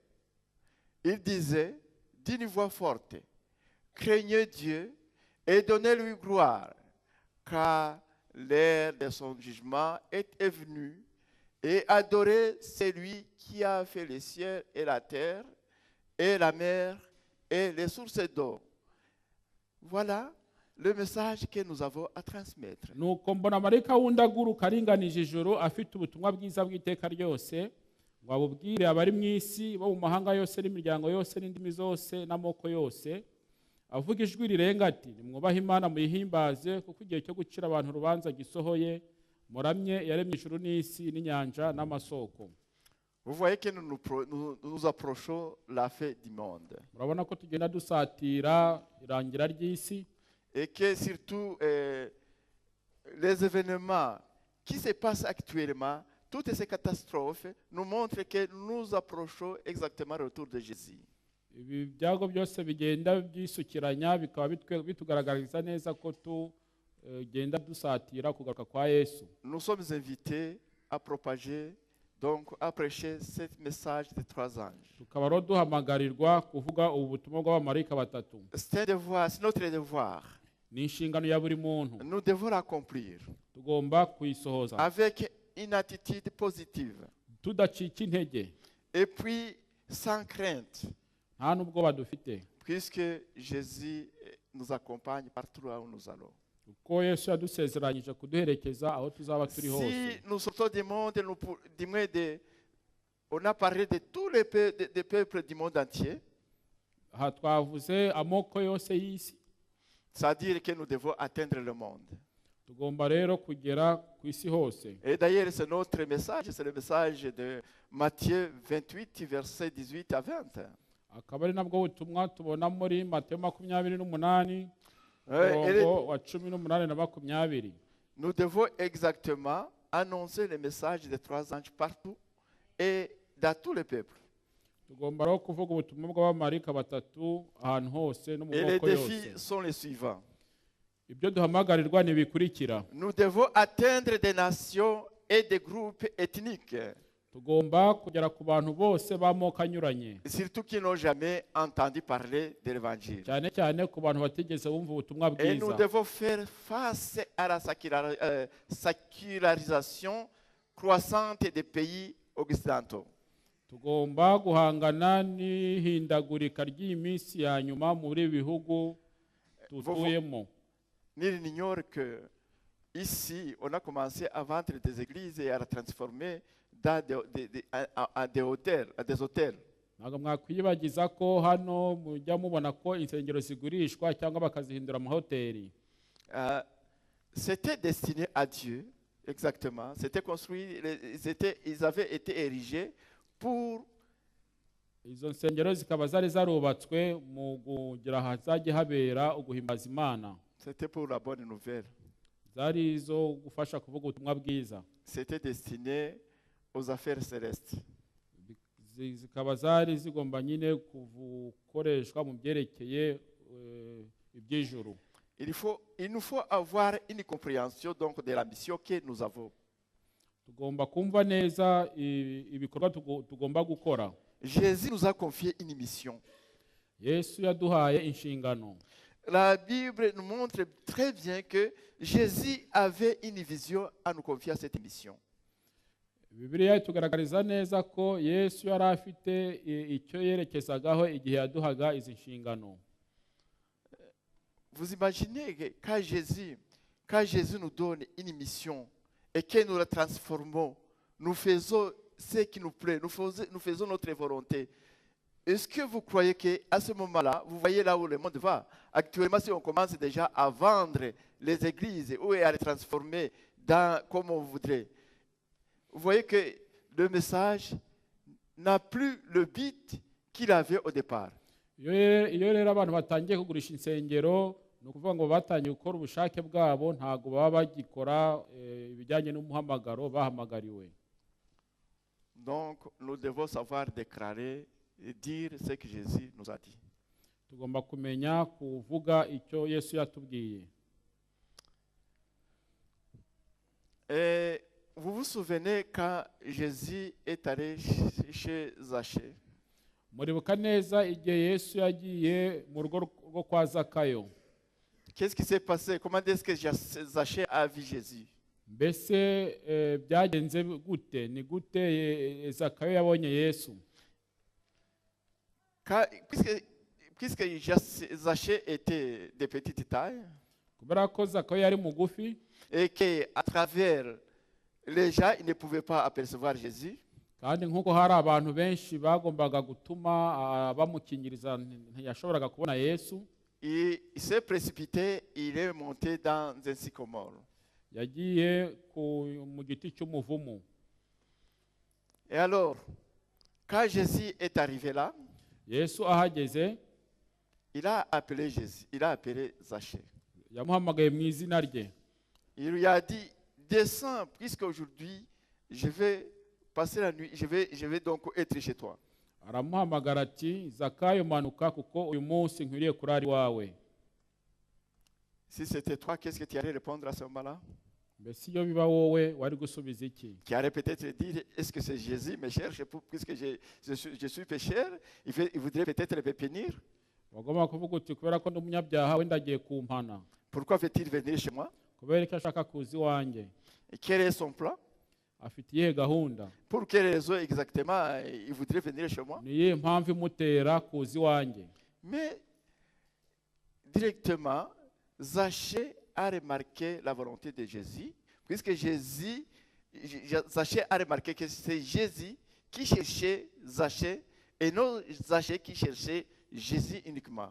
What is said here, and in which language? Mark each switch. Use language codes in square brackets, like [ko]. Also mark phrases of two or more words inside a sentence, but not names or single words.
[fr] Il disait d'une voix forte, craignez Dieu et donnez-lui gloire, car l'heure de son jugement est venue, et adorez celui qui a fait les cieux et la terre, et la mer et les sources d'eau. Voilà le message que nous avons à transmettre. [rw] nuko mbona marayika wundi aguruka aringanije ijuru afite ubutumwa bwiza bw'iteka ryose ngo abubwire abari mu isi bo mu mahanga yose n'imiryango yose n'indimi zose n'amoko yose, avuga ijwi rirenga ati nimwubahe Imana muyihimbaze kuko igihe cyo gucira abantu urubanza gisohoye, muramye yaremye ijuru n'isi n'inyanja n'amasoko. [fr] Vous voyez que nous approchons la fin du monde. [rw] Murabona ko tugenda dusatira irangira ry'isi, [fr] Et que surtout les événements qui se passent actuellement, toutes ces catastrophes nous montrent que nous approchons exactement le retour de Jésus. [rw] ibi byago byose bigenda byisukiranya bikaba bitugaragariza neza ko tugenda dusatira kugaruka kwa Yesu. [fr] Nous sommes invités à propager, donc à prêcher ce message des 3 anges. [rw] Tukaba rero duhamagarirwa kuvuga ubu butumwa bw'abamarayika batatu. [fr] C'est un devoir, c'est notre devoir. [rw] Ni inshingano ya buri muntu, [fr] Nous devons l'accomplir [rw] tugomba kuyisohoza [fr] avec une attitude positive [rw] tudacika intege [fr] et puis sans crainte, [rw] nta n'ubwoba dufite, [fr] puisque Jésus nous accompagne partout là où nous allons. [rw] kuko Yesu yadusezeranyije kuduherekeza aho tuzaba turi hose. [fr] Si nous sortons du monde, on a parlé de tous les peuples du monde entier, [rw] Aha twavuze amoko yose y'isi, [fr] c'est-à-dire que nous devons atteindre le monde. [rw] tugomba rero kugera ku isi hose. [fr] Et d'ailleurs, c'est notre message, c'est le message de Matthieu 28, versets 18 à 20. [rw] Akaba ari nabwo butumwa tubona muri Mateyo 28, [fr] Et [rw] umurongo wa 18 na 20. [fr] nous devons exactement annoncer le message des 3 anges partout et dans tous les peuples. [rw] Tugomba rero kuvuga ubutumwa bw'abamarayika batatu ahantu hose no mu [fr] Et les [rw] moko [fr] défis [rw] yose. [fr] sont les suivants. [rw] Ibyo duhamagarirwa ni bikurikira: [fr] Nous devons atteindre des nations et des groupes ethniques, [rw] tugomba kugera ku bantu bose b'amoko anyuranye, [fr] surtout qui n'ont jamais entendu parler de l'évangile. [rw] cyane cyane ku bantu batigeze bumva ubutumwa [fr] Et nous [rw] bwiza. [fr] devons faire face à la sécularisation croissante des pays occidentaux. [rw] Tugomba guhangana n'ihindagurika ry'iyi minsi ya nyuma muri ibi bihugu tutuyemo. [fr] Nul n'ignore que ici, on a commencé à vendre des églises et à les transformer dans des hôtels. [rw] Ntabwo mwakwiyibagiza ko hano mujya mubona ko insengero zigurishwa cyangwa bakazihindura amahoteli. [fr] C'était destiné à Dieu, exactement. C'était construit, ils avaient été érigés pour [rw] Izo nsengero zikaba zari zarubatswe mu kugira hazajye habera uguhimbaza Imana. [fr] c'était pour la bonne nouvelle. [rw] Zari izo gufasha kuvuga ubutumwa bwiza. [fr] C'était destiné aux affaires célestes. [rw] Zikaba zari zigomba nyine gukoreshwa mu byerekeye iby'ijuru. [fr] Il nous faut avoir une compréhension donc de la mission que nous avons. [rw] Tugomba kumva neza ibikorwa tugomba gukora. [fr] Jésus nous a confié une mission. [rw] Yesu yaduhaye inshingano. [fr] La Bible nous montre très bien que Jésus avait une vision à nous confier à cette mission. [rw] Bibiliya itugaragariza neza ko Yesu yari afite icyo yerekezagaho igihe yaduhaga izi nshingano. [fr] Vous imaginez que quand Jésus nous donne une mission et que nous la transformons, nous faisons ce qui nous plaît, nous faisons notre volonté. Est-ce que vous croyez qu'à ce moment-là, vous voyez là où le monde va? Actuellement, si on commence déjà à vendre les églises ou à les transformer comme on voudrait, vous voyez que le message n'a plus le but qu'il avait au départ. [rw] Iyo rero abantu batangiye kugurisha insengero, ni ukuvuga ngo batangiye gukora ubushake bwabo, ntabwo baba bagikora ibijyanye n'umuhamagaro bahamagariwe. [fr] Donc, nous devons savoir déclarer et dire ce que Jésus nous a dit. [rw] Tugomba kumenya kuvuga icyo Yesu yatubwiye. [fr] Et vous vous souvenez quand Jésus est allé chez Zachée? [rw] Muribuka neza igihe Yesu yagiye mu rugo rwo kwa Zakayo. [fr] Qu'est-ce qui s'est passé? Comment est-ce que Zachée a vu Jésus? [rw] Mbese byagenze gute? Ni gute Zakayo yabonye Yesu? [fr] Puisque Zachée était de petite taille, [rw] kubera ko zakayo yari mugufi [fr] et qu'à travers les gens, ils ne pouvaient pas apercevoir Jésus, [rw] kandi nk'uko hari abantu benshi bagombaga gutuma bamukingiriza ntiyashoboraga kubona Yesu, [fr] il s'est précipité, il est monté dans un sycomore. [rw] yagiye mu giti cy'umuvumu. [fr] Et alors, quand Jésus est arrivé là, [rw] Yesu ahageze [fr] il a appelé Jésus, il a appelé Zachée. [rw] yamuhamagaye mu izina rye, [fr] Il lui a dit, descends, puisque aujourd'hui, je vais passer la nuit, je vais donc être chez toi. [rw] aramuhamagara ati Zakayo manuka kuko uyu munsi nkwiriye kurara iwawe. [fr] Si c'était toi, qu'est-ce que tu allais répondre à ce moment-là? [rw] Mbese iyo biba wowe wari gusubiza iki? [fr] Tu allais peut-être dire, est-ce que c'est Jésus me cherche puisque je suis pécheur, il voudrait peut-être me punir. [rw] wagomba kuvuga uti kubera ko ndi umunyabyaha wenda agiye kumpana, [fr] Pourquoi veut-il venir chez moi? [rw] kubera ko ashaka kuza iwanjye, [fr] Et quel est son plan? [rw] afite iyihe gahunda, [fr] Pour quelle raison exactement il voudrait venir chez moi? [rw] ni iyihe mpamvu imutera kuza iwanjye? [fr] Mais directement, Zachée a remarqué la volonté de Jésus, puisque Zachée a remarqué que c'est Jésus qui cherchait Zachée et non Zachée qui cherchait Jésus uniquement.